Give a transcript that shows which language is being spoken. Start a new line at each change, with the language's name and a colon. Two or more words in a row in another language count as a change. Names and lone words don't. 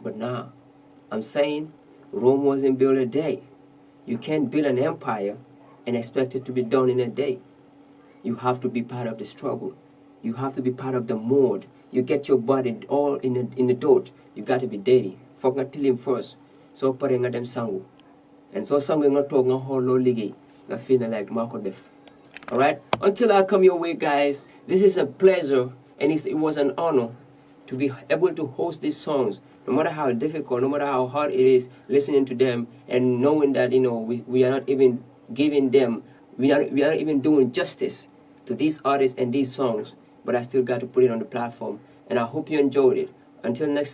English: But now, I'm saying Rome wasn't built a day. You can't build an empire and expect it to be done in a day. You have to be part of the struggle. You have to be part of the mold. You get your body all in the dirt. You got to be dirty. Fuck
Wolof: nga tilim
English: first. So
Wolof: pare nga dem sangu.
English: And so
Wolof: sangu nga
English: talk
Wolof: nga holo ligi.
English: Nga feel like Marco Def. Alright? Until I come your way, guys, this is a pleasure and it was an honor to be able to host these songs. No matter how difficult, no matter how hard it is listening to them and knowing that, we are not even giving them, we are even doing justice to these artists and these songs, but I still got to put it on the platform, and I hope you enjoyed it.